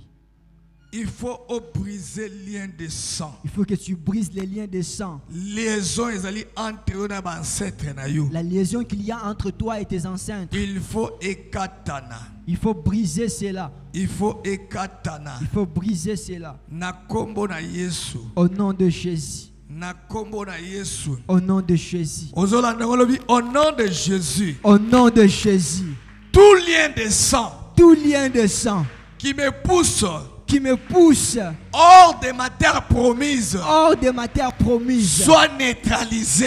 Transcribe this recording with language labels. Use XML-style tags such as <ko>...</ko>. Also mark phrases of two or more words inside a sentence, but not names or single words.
<fr>Il faut briser les liens de sang. Il faut que tu brises les liens de sang. La liaison qu'il y a entre toi et tes ancêtres. Il faut ekatana. Il faut briser cela. Il faut ekatana. Il faut briser cela.</fr> <ln>Na kombo na Yesu.</ln> <fr>Au nom de Jésus.</fr> <ln>Na kombo na Yesu.</ln> <fr>Au nom de Jésus. Au nom de Jésus. Au nom de Jésus. Tout lien de sang. Tout lien de sang. Qui me pousse hors de ma terre promise, soit neutralisé,</fr>